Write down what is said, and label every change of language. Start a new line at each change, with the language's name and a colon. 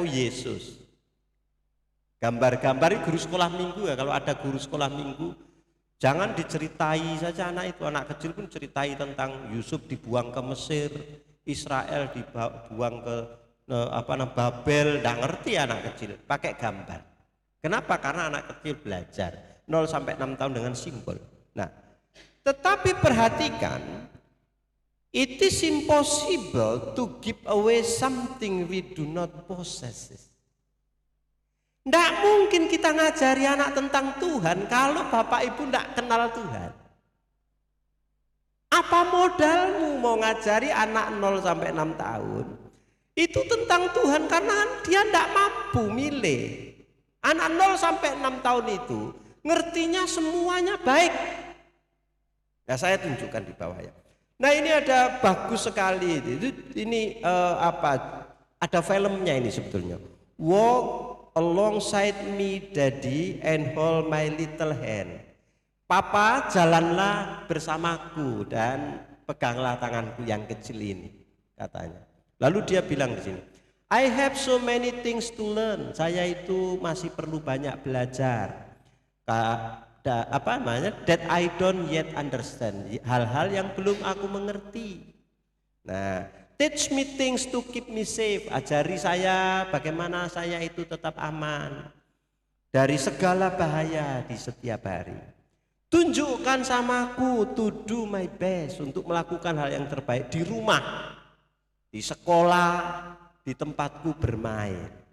Indonesian: Yesus. Gambar-gambar guru sekolah minggu ya, kalau ada guru sekolah minggu jangan diceritai saja anak itu, anak kecil pun ceritai tentang Yusuf dibuang ke Mesir, Israel dibuang ke Babel, tidak ngerti anak kecil, pakai gambar. Kenapa? Karena anak kecil belajar 0 sampai 6 tahun dengan simbol. Nah, tetapi perhatikan,
English: it is impossible to give away something we do not possess.
Indonesian: Tidak mungkin kita ngajari anak tentang Tuhan kalau bapak ibu tidak kenal Tuhan. Apa modalmu mau ngajari anak 0 sampai 6 tahun itu tentang Tuhan, karena dia tidak mampu milih. Anak 0 sampai 6 tahun itu ngertinya semuanya baik. Nah saya tunjukkan di bawah ya. Nah ini ada bagus sekali ini ada filmnya ini sebetulnya.
English: Walk alongside me daddy and hold my little hand.
Indonesian: Papa jalanlah bersamaku dan peganglah tanganku yang kecil ini, katanya. Lalu dia bilang di sini,
English: I have so many things to learn.
Indonesian: Saya itu masih perlu banyak belajar.
English: That I don't yet understand,
Indonesian: hal-hal yang belum aku mengerti.
English: Nah, teach me things to keep me safe.
Indonesian: Ajari saya bagaimana saya itu tetap aman dari segala bahaya di setiap hari. Tunjukkan samaku
English: to do my best,
Indonesian: untuk melakukan hal yang terbaik di rumah, di sekolah, di tempatku bermain.